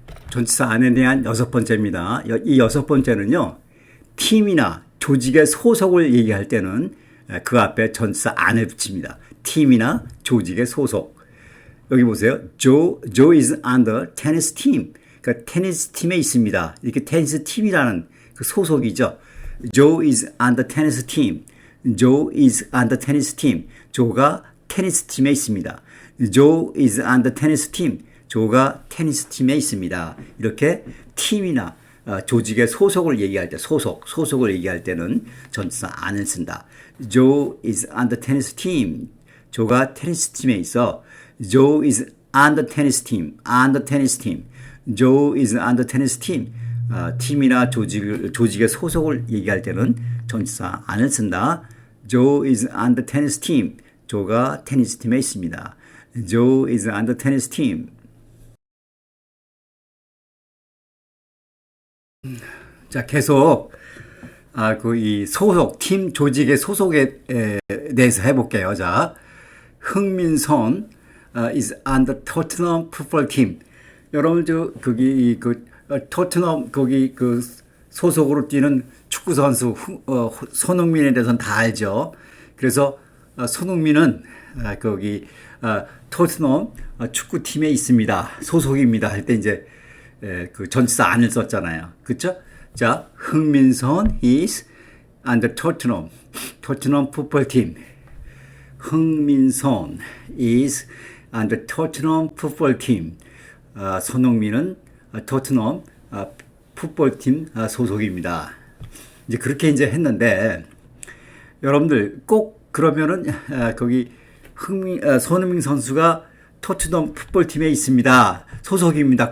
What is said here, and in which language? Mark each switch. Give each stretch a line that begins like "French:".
Korean: 전치사 안에 대한 여섯 번째입니다. 이 여섯 번째는요, 팀이나 조직의 소속을 얘기할 때는 그 앞에 전치사 안을 붙입니다. 팀이나 조직의 소속. 여기 보세요.
English: Joe is on the tennis team.
Korean: 그러니까 테니스 팀에 있습니다. 이렇게 테니스 팀이라는 그 소속이죠.
English: Joe is on the tennis team. Joe is on the tennis team.
Korean: 조가 테니스 팀에 있습니다.
English: Joe is on the tennis team.
Korean: 조가 테니스 팀에 있습니다. 이렇게 팀이나 조직의 소속을 얘기할 때, 소속을 얘기할 때는 전치사 안을 쓴다.
English: Joe is on the tennis team.
Korean: 조가 테니스 팀에 있어.
English: Joe is on the tennis team. on the tennis team. Joe is on the tennis team.
Korean: 팀이나 조직의 소속을 얘기할 때는 전치사 안을 쓴다.
English: Joe is on the tennis team.
Korean: 조가 테니스 팀에 있습니다.
English: Joe is on the tennis team.
Korean: 자, 계속 이 소속, 팀 조직의 소속에 대해서 해볼게요.
English: 자, 흥민선 is on the Tottenham football team.
Korean: 여러분 거기 토트넘 거기 소속으로 뛰는 축구 선수 손흥민에 대해서는 다 알죠. 그래서 손흥민은 거기 토트넘 축구팀에 있습니다. 소속입니다. 할 때 이제 그 전치사 안을 썼잖아요. 그렇죠?
English: 자, 흥민선 is on the Tottenham football team. 흥민선 is on the Tottenham football team.
Korean: 손흥민은 토트넘 풋볼팀 소속입니다. 이제 그렇게 이제 했는데 여러분들 꼭 그러면은 거기 손흥민 선수가 토트넘 풋볼팀에 있습니다. 소속입니다.